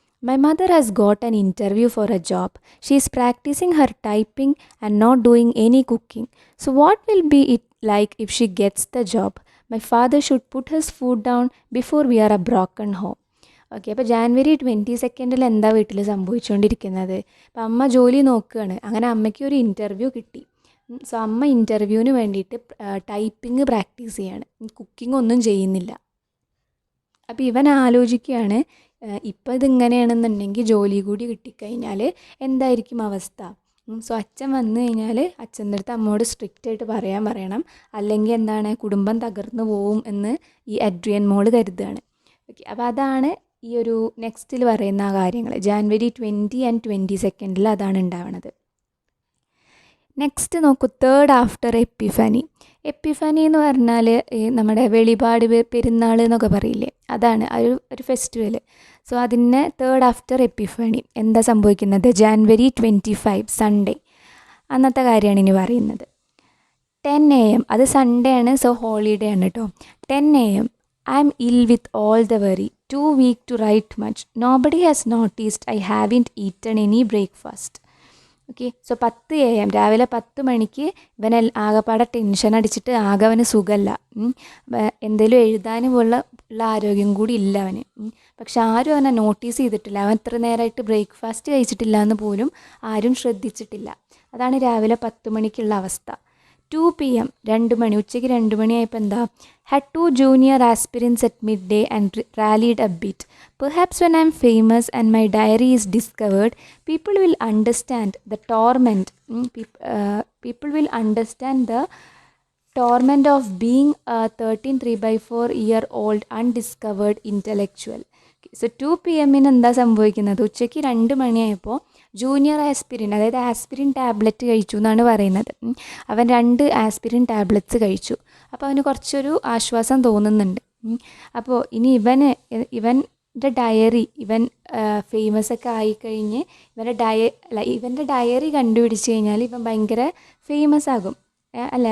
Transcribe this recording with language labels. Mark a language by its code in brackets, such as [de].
[en] My mother has got an interview for a job. She is practicing her typing and not doing any cooking. So what will be it like if she gets the job? My father should put his foot down before we are a broken home. [ml] Okay, അപ്പോൾ ജാനുവരി 22 എന്താ വീട്ടിൽ സംഭവിച്ചുകൊണ്ടിരിക്കുന്നത്? അപ്പോൾ അമ്മ ജോലി നോക്കുകയാണ്. അങ്ങനെ അമ്മയ്ക്ക് ഒരു ഇൻ്റർവ്യൂ കിട്ടി. സോ അമ്മ ഇൻ്റർവ്യൂവിന് വേണ്ടിയിട്ട് ടൈപ്പിംഗ് പ്രാക്ടീസ് ചെയ്യാണ്, കുക്കിംഗ് ഒന്നും ചെയ്യുന്നില്ല. അപ്പോൾ ഇവൻ ആലോചിക്കുകയാണ്, ഇപ്പോൾ ഇതിങ്ങനെയാണെന്നുണ്ടെങ്കിൽ ജോലി കൂടി കിട്ടിക്കഴിഞ്ഞാൽ എന്തായിരിക്കും അവസ്ഥ? സോ അച്ഛൻ വന്നു കഴിഞ്ഞാൽ അച്ഛൻ്റെ അടുത്ത് അമ്മയോട് സ്ട്രിക്റ്റായിട്ട് പറയണം, അല്ലെങ്കിൽ എന്താണ് കുടുംബം തകർന്നു പോവും എന്ന് ഈ അഡ്രിയൻ മോള് കരുതുകയാണ്. ഓക്കെ, അപ്പോൾ അതാണ് ഈ ഒരു നെക്സ്റ്റിൽ പറയുന്ന ആ കാര്യങ്ങൾ. ജാനുവരി 20 and 22 അതാണ് ഉണ്ടാവുന്നത്. നെക്സ്റ്റ് നോക്കൂ, തേർഡ് ആഫ്റ്റർ എപ്പിഫനി. എപ്പിഫനി എന്ന് പറഞ്ഞാൽ നമ്മുടെ വെളിപാട് പെരുന്നാൾ എന്നൊക്കെ പറയില്ലേ, അതാണ് ഒരു ഫെസ്റ്റിവൽ. സോ അതിന് തേർഡ് ആഫ്റ്റർ എപ്പിഫനി. എന്താ സംഭവിക്കുന്നത്? ജാനുവരി 25 സൺഡേ അന്നത്തെ കാര്യമാണ് ഇനി പറയുന്നത്. 10 AM, അത് സൺഡേ ആണ്, സോ ഹോളിഡേ ആണ് കേട്ടോ. [en] 10 AM, I am ill with all the worry, too weak to write much. Nobody has noticed I haven't eaten any breakfast. [ml] Okay, so 10 AM രാവിലെ 10 മണിക്ക് ഇവനെ ആകെപ്പാടെ ടെൻഷൻ അടിച്ചിട്ട് ആകെ അവന് സുഖമല്ല. എന്തെങ്കിലും എഴുതാനും ഉള്ള ആരോഗ്യം കൂടി ഇല്ല അവന്. പക്ഷെ ആരും അവനെ നോട്ടീസ് ചെയ്തിട്ടില്ല. അവൻ ഇത്ര നേരമായിട്ട് ബ്രേക്ക്ഫാസ്റ്റ് കഴിച്ചിട്ടില്ല എന്ന് പോലും ആരും ശ്രദ്ധിച്ചിട്ടില്ല. അതാണ് രാവിലെ 10 മണിക്കുള്ള അവസ്ഥ. [en] 2 p.m. [ml] 2 മണി, ഉച്ചയ്ക്ക് 2 മണിയായപ്പോൾ എന്താ, [en] had 2 junior aspirants at midday and rallied a bit. Perhaps when I'm famous and my diary is discovered, people will understand the torment. People will understand the torment of being a 13 3/4-year-old undiscovered intellectual. So 2 p.m. [ml] എന്താ സംഭവിക്കുന്നത്, ഉച്ചയ്ക്ക് 2 മണിയായപ്പോൾ junior aspirin, അതായത് aspirin tablet കഴിച്ചു എന്നാണ് പറയുന്നത്. അവൻ 2 aspirin tablets കഴിച്ചു. അപ്പോൾ അവന് കുറച്ചൊരു ആശ്വാസം തോന്നുന്നുണ്ട്. അപ്പോൾ ഇനി ഇവൻ്റെ ഡയറി, ഇവൻ ഫേമസ് ഒക്കെ ആയിക്കഴിഞ്ഞ് ഇവൻ്റെ ഡയറി കണ്ടുപിടിച്ച് കഴിഞ്ഞാൽ ഇവൻ ഭയങ്കര ഫേമസ് ആകും അല്ലേ.